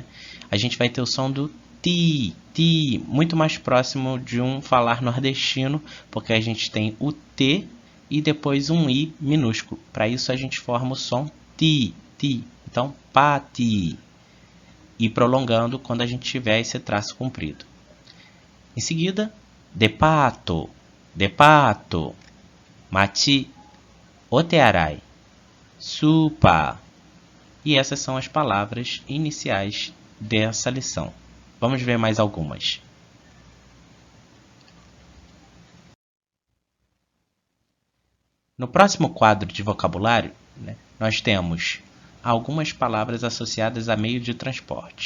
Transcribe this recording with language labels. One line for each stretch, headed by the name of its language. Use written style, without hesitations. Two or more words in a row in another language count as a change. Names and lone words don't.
Portuguese: A gente vai ter o som do ti, ti, muito mais próximo de um falar nordestino, porque a gente tem o T e depois um I minúsculo. Para isso a gente forma o som ti, ti. Então, pati. E prolongando quando a gente tiver esse traço comprido. Em seguida,
Japanese: デパート、デパート、町, お手洗い、スーパー.
Portuguese: E essas são as palavras iniciais dessa lição. Vamos ver mais algumas. No próximo quadro de vocabulário, nós temos algumas palavras associadas a meio de transporte.